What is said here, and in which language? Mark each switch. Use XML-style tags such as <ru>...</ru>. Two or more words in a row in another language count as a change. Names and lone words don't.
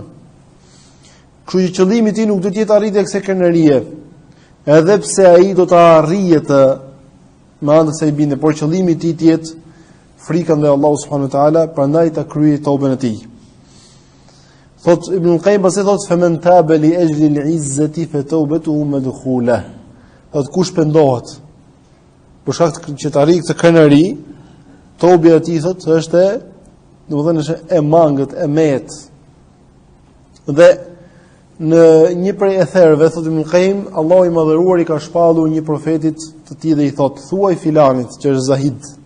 <sq>Kështu që qëllimi i tij nuk do të jetë arritja e kësaj krenarie. Edhe pse ai do ta arrijë të me anë të kësaj bindje, por qëllimi i tij të jetë frika ndaj Allahut</sq> <ar>سبحانه تعالى,</ar> <sq>prandaj ta kryej toben e tij. Thot Ibn al-Qayyim pasi thot</sq> <ar>فمن تاب لأجل العزة فتوبته مدخولة.</ar> <sq>Thot kush pendohet për shkak që të arrijë këtë krenari, tobja e tij thot është domethënë është e mangët, e met. Dhe në një prej etherëve thot Ibn al-Qayyim, Allahu i madhëruar i ka shpallur një profetit të tij dhe i thot thuaj filanit që është zahid.</sq>